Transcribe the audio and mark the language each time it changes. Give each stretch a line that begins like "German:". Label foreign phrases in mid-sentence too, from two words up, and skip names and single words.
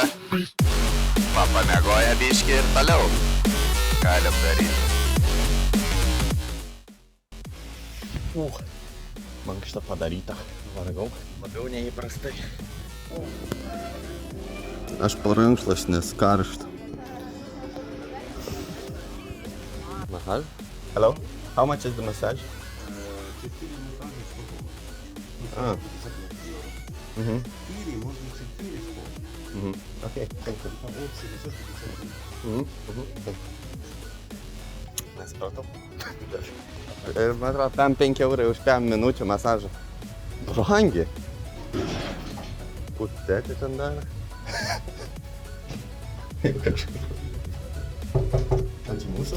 Lithuanian: Pamiegoja biškį ir toliau. Galim daryti. Mankšta padaryta. Vargau. Labiau neįprastai. Aš po rankšluostis karšta.
English: Massage? Hello? How much is the massage? Okay, thank you.
Lithuanian: Nesupratau. Man atrodo, tam 5 eurai už 5 minučių masažą. Brangiai. Kur tėtė ten darė? Ant mūsų?